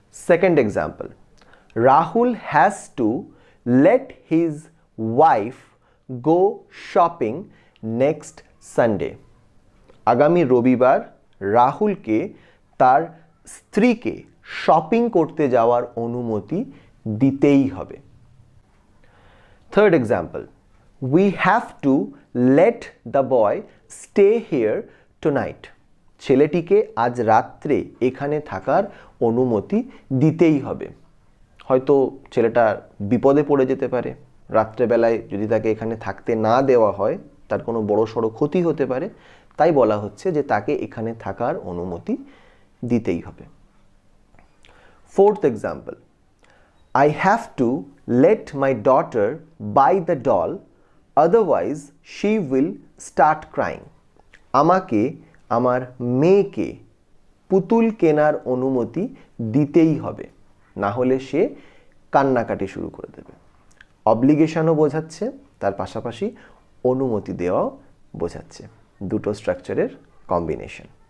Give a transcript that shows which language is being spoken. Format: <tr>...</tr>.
<en>Second example, Rahul has to let his wife go shopping next Sunday.</en> <bn>আগামী রবিবার রাহুলকে তার স্ত্রীকে শপিং করতে যাওয়ার অনুমতি দিতেই হবে।</bn> <en>Third example, we have to let the boy stay here tonight.</en> <bn>ছেলেটিকে আজ রাত্রে এখানে থাকার অনুমতি দিতেই হবে। হয়তো ছেলেটা বিপদে পড়ে যেতে পারে, রাত্রেবেলায় যদি তাকে এখানে থাকতে না দেওয়া হয় তার কোনো বড়সড় ক্ষতি হতে পারে, তাই বলা হচ্ছে যে তাকে এখানে থাকার অনুমতি দিতেই হবে।</bn> <en>Fourth example, I have to let my daughter buy the doll, otherwise she will start crying.</en> <bn>আমাকে আমার মেয়েকে পুতুল কেনার অনুমতি দিতেই হবে, না হলে সে কান্নাকাটি শুরু করে দেবে। অব্লিগেশনও বোঝাচ্ছে, তার পাশাপাশি অনুমতি দেওয়াও বোঝাচ্ছে, দুটো স্ট্রাকচারের কম্বিনেশন।</bn>